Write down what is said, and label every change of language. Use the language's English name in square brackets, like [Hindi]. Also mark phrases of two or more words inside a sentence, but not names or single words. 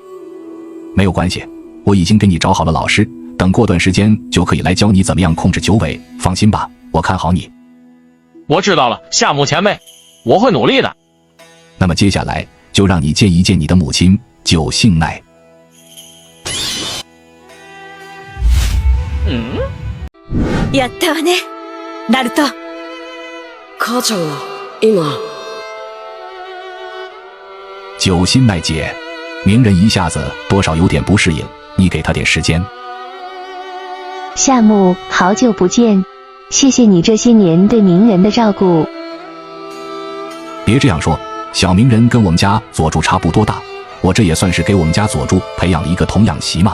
[Chinese] 没有关系，我已经给你找好了老师，等过段时间就可以来教你怎么样控制九尾，放心吧，我看好你。我知道了，夏目前辈，我会努力的。那么接下来就让你见一见你的母亲九姓奈。 [Japanese] やったわね、ナルト。母ちゃんは今。 [Chinese] 九心奈姐，鸣人一下子多少有点不适应，你给他点时间。夏目，好久不见，谢谢你这些年对鸣人的照顾。别这样说，小鸣人跟我们家佐助差不多大，我这也算是给我们家佐助培养了一个童养媳嘛。